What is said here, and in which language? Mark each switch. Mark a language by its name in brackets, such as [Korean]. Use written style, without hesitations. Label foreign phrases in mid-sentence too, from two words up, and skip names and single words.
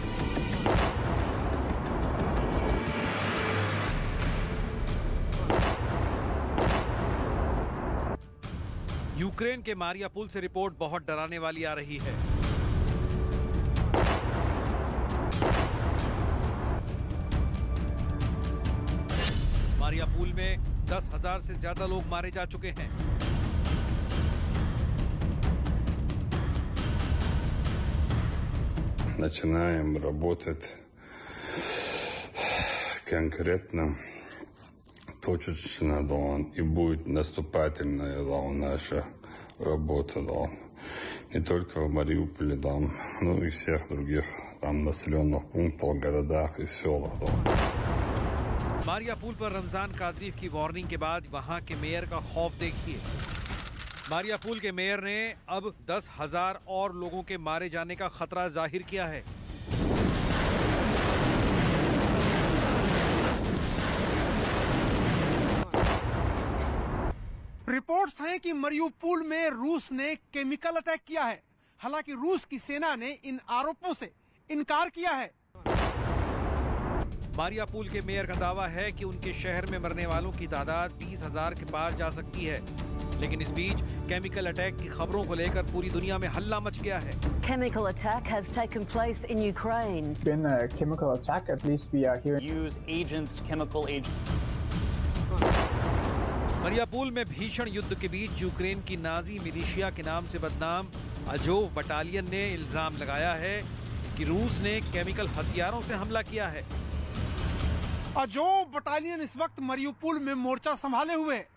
[Hindi] यूक्रेन के मारियापुल से रिपोर्ट बहुत डराने वाली आ रही है। मारियापुल में 10,000 से ज्यादा लोग मारे जा चुके हैं। [Russian] Начинаем работать конкретно, точечно, и будет наступательная наша работа, не только в Мариуполе, но и всех других населенных пунктах, городах и селах. [Hindi] मारियापुल पर रमजान कादरीफ की वार्निंग के बाद वहां के मेयर का खौफ देखिए। मारियापुल के मेयर ने अब 10,000 और लोगों के मारे जाने का खतरा जाहिर किया है। रिपोर्ट्स हैं कि मारियापुल में रूस ने [English] chemical attack [Hindi] किया है। हालांकि रूस की सेना ने इन आरोपों से इनकार किया है। मारियापुल के मेयर का दावा है कि उनके शहर में मरने वालों की तादाद 20,000 के पार जा सकती है, लेकिन इस बीच [English] chemical attack [Hindi] की खबरों को लेकर पूरी दुनिया में हल्ला मच गया है। [English] Chemical attack has taken place in Ukraine. Been a chemical attack, at least we are here. Use agents, chemical agents. [Hindi] मारियापुल में भीषण युद्ध के बीच यूक्रेन की नाजी मिलिशिया के नाम से बदनाम अजोव बटालियन ने इल्जाम लगाया है कि रूस ने केमिकल हथियारों से हमला किया है। अजोव बटालियन इस वक्त मारियापुल में मोर्चा संभाले हुए है।